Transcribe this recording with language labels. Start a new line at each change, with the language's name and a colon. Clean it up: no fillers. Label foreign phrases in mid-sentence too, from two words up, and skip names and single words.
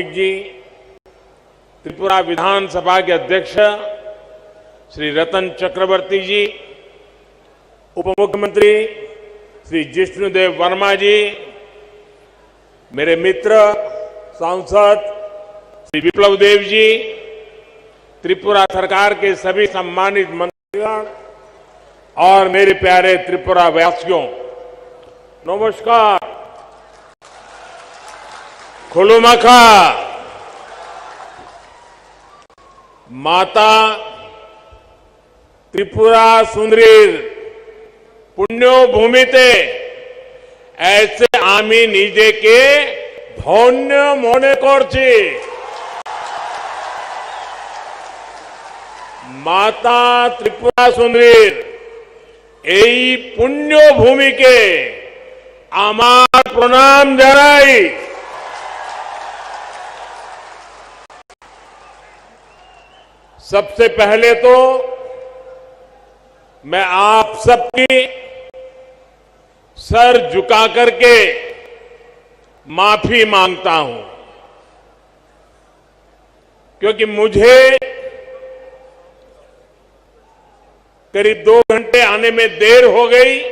Hindi: जी, त्रिपुरा विधानसभा के अध्यक्ष श्री रतन चक्रवर्ती जी, उप मुख्यमंत्री श्री जिष्णुदेव वर्मा जी, मेरे मित्र सांसद श्री विप्लव देव जी, त्रिपुरा सरकार के सभी सम्मानित मंत्रीगण और मेरे प्यारे त्रिपुरा वासियों, नमस्कार।
Bangla: खुलुमखा। মাতা ত্রিপুরা সুন্দরীর পুণ্য ভূমিতে এসে আমি নিজেকে ধন্য মনে করছি। माता त्रिपुरा सुंदरीर এই পুণ্য ভূমিকে আমার প্রণাম জানাই।
Hindi: सबसे पहले तो मैं आप सबकी सर झुका करके माफी मांगता हूं, क्योंकि मुझे करीब 2 घंटे आने में देर हो गई।